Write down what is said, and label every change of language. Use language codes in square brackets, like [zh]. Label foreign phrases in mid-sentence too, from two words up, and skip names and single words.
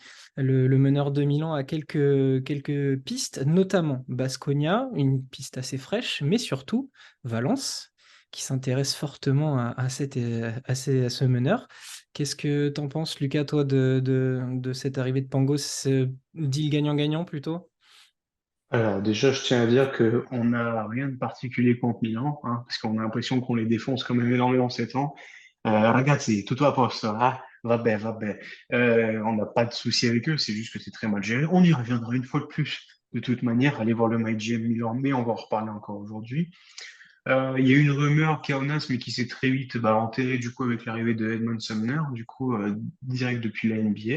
[fr] Le meneur de Milan a quelques pistes, notamment Baskonia, une piste assez fraîche, mais surtout Valence, qui s'intéresse fortement à ce meneur. Qu'est-ce que t'en penses, Lucas, toi, de cette arrivée de Pangos, deal gagnant-gagnant plutôt? Alors déjà, je tiens à dire que on n'a rien de particulier contre Milan, hein, parce qu'on a l'impression qu'on les défonce quand même énormément ces temps. [it] Ragazzi, tutto a posto, ah, vabbè, vabbè. [fr] On n'a pas de souci avec eux, c'est juste que c'est très mal géré. On y reviendra une fois de plus. De toute manière, allez voir le MyGM Milan, mais on va en reparler encore aujourd'hui. Il y a eu une rumeur Kaunas, mais qui s'est très vite enterrée du coup avec l'arrivée de Edmond Sumner, du coup direct depuis la NBA.